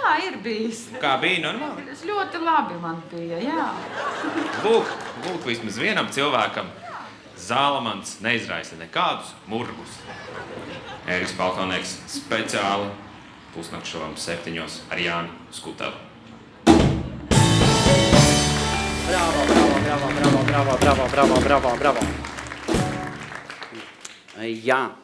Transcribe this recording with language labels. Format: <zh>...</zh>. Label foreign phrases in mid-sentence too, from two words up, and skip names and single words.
<lv>Jā, ir bijis. Kā bija normāli? Tas ļoti labi man bija, jā. Lūk, vismaz vienam cilvēkam Zālamans neizraisa nekādus murgus. Ēriks Balkonēks speciāli pusnakšovam 7 ar Jāni Skutavu. Bravo, bravo, bravo, bravo, bravo, bravo, bravo, bravo, bravo. Jā.</lv>